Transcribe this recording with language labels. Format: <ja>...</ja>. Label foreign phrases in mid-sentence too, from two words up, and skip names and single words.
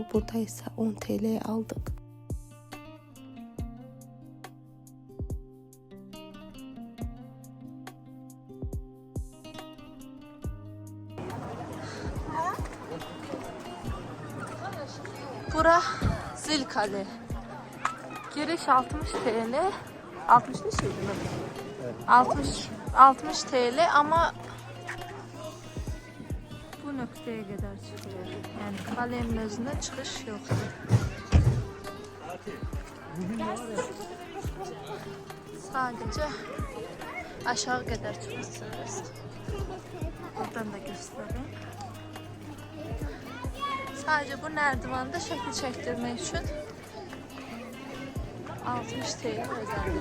<az>Burada isə 10 TL'ye aldıq. Bura Zilkale. Giriş 60 TL. 60 ne şeydi mi? 60 TL ama bu nöqtəyə qədər çıxıyor. Yəni kalenin özünə çıxış yoxdur. Sadəcə aşağı qədər çıxırsınız. Buradan da göstərim. Sadece bu nerdivanda şəkil çəkdirmək üçün 60 TL ödənir.</az>